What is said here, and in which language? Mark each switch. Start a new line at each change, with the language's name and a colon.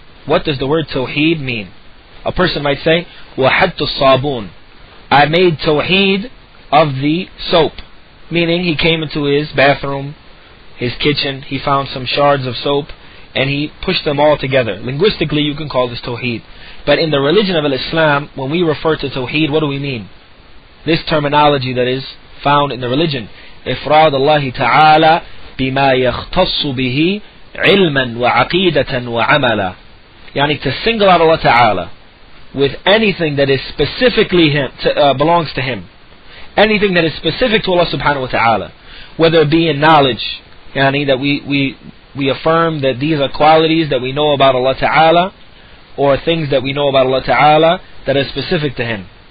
English: What does the word Tawheed mean? A person might say,
Arabic: وَحَدْتُ الصَّابُونَ,
English: I made Tawheed of the soap. Meaning he came into his bathroom, his kitchen, he found some shards of soap, and he pushed them all together. Linguistically, you can call this Tawheed. But in the religion of Islam, when we refer to Tawheed, what do we mean?
Arabic: This terminology that is found in the religion, إفراد الله تعالى بما يختص به علما وعقيدة وعملا.
English: يعني to single out Allah Ta'ala with anything that is specifically belongs to Him. Anything that is specific to Allah Subhanahu wa Ta'ala. Whether it be in knowledge, yani that we affirm that these are qualities that we know about Allah Ta'ala, or things that we know about Allah Ta'ala that are specific to Him.